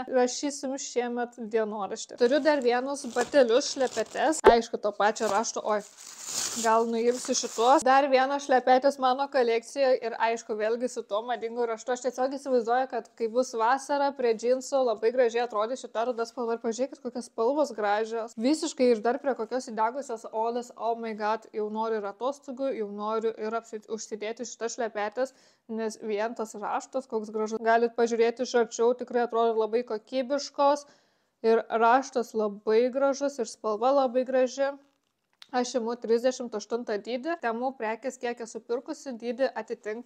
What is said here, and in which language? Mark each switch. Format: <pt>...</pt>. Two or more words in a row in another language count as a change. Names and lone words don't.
<lt>Rašysim šiemet dienoraštį. Turiu dar vienus batelius, šlepetes, aišku, to pačio rašto, gal nuimsiu šitos. Dar vienas šlepetis mano kolekcijoje ir aišku, vėlgi su tuo madingu raštu. Aš tiesiog įsivaizduoju, kad kai bus vasara prie džinsų, labai gražiai atrodys šita ruda spalva ir pažiūrėkit, kokios spalvos gražios. Visiškai ir dar prie kokios įdegusios odos,</lt> <en>oh my god,</en> <lt>jau noriu ir atostogų, jau noriu ir užsidėti šitas šlepetis, nes vien tas raštas, koks gražus. Galit pažiūrėti iš arčiau, tikrai atrodo labai kokybiškos ir raštas labai gražus ir spalva labai graži. Aš imu 38 dydį, Temu prekės kiek esu pirkusi, dydį atitinka.</lt>